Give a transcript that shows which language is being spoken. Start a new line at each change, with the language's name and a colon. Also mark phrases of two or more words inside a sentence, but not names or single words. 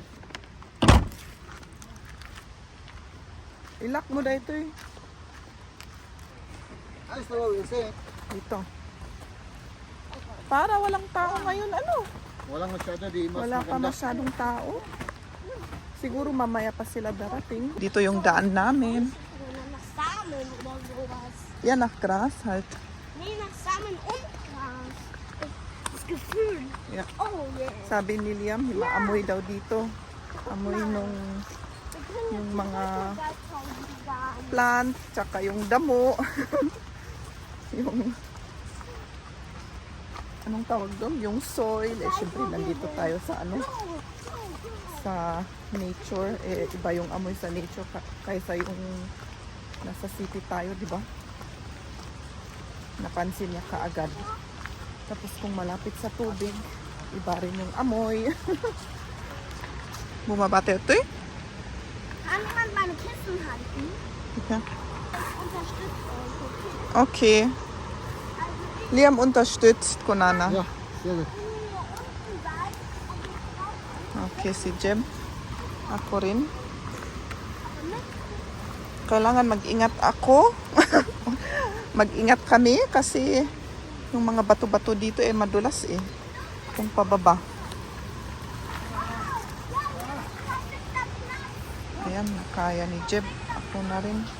Filipino: Ilak mo dahil ito eh. ay, so, kasi Dito. Para walang tao ngayon, ano? walang masyado, di mas Wala pa maganda. masyadong tao. Siguro mamaya pa sila darating. Dito yung daan namin.
German: Samen oder sowas. Yan, nach Gras halt. Nee, nach Samen und Gras. Das Gefühl.
English: Yeah. Oh, yeah.
Filipino: Sabi ni Liam, maamoy daw dito. Amoy nung yung mga plant, tsaka yung damo. Yung anong tawag doon? Yung soil. Eh, syempre, nandito tayo sa sa nature. Eh, iba yung amoy sa nature kaysa yung nasa city tayo, di ba? Napansin niya kaagad. Tapos kung malapit sa tubig, iba rin yung amoy. Bumaba tayo ito eh.
German: Kann man meine Kissen halten? Ja. Das unterstützt euch, okay? Okay. Liam unterstützt Konana. Ja, sehr gut.
Filipino: Okay, si Jeb. Ako rin. Kailangan mag-ingat ako. Mag-ingat kami kasi yung mga bato-bato dito eh madulas eh. Kung pababa. Ayan, kaya ni Jeb. Ako na rin.